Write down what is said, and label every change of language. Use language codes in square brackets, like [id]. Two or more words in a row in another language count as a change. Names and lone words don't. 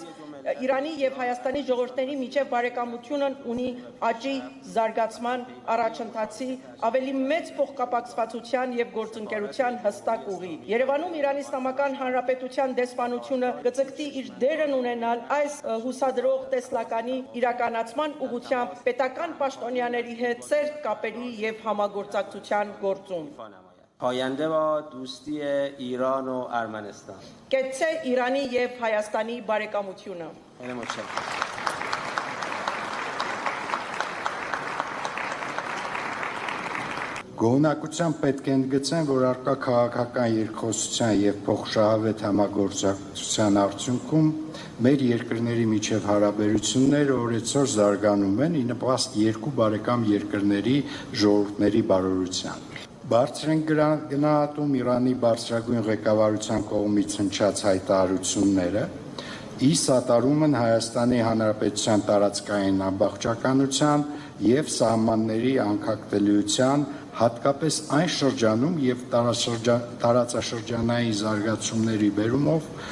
[hy] Իրանի եւ Հայաստանի ժողովուրդների միջև բարեկամությունն ունի աճի, զարգացման, առաջընթացի, ավելի մեծ փոխկապակցվածության եւ գործընկերության հստակ ուղի։ Երևանում Իրանի Իսլամական Հանրապետության դեսպանությունը կձգտի իր դերն ունենալ այս հուսադրող տեսլականի իրականացման ուղղությամբ պետական պաշտոնյաների հետ սերտ կապերի եւ համագործակցության գործում։ [fa] پاینده با دوستی ایران و ارمنستان. [hy] Կեցցե Իրանի եւ Հայաստանի բարեկամությունը։ [fa] خیلی متشکرم. [hy] Գոհնակությամբ պետք է ընդգծեմ, որ արկա քաղաքական երկխոսության եւ փոխշահավետ համագործակցության արդյունքում մեր երկրների միջև հարաբերությունները օրեցօր զարգանում են ի նպաստ երկու բարեկամ երկրների ժողովուրդների բարօրության։ Բարձր են գնահատում Իրանի բարձրագույն ղեկավարության կողմից հնչած հայտարարությունները, ի սատարում են Հայաստանի Հանրապետության տարածքային ամբողջականության եւ սահմանների անկախտելիության, հատկապես այն շրջանում եւ տարածաշրջանային զարգացումների բերումով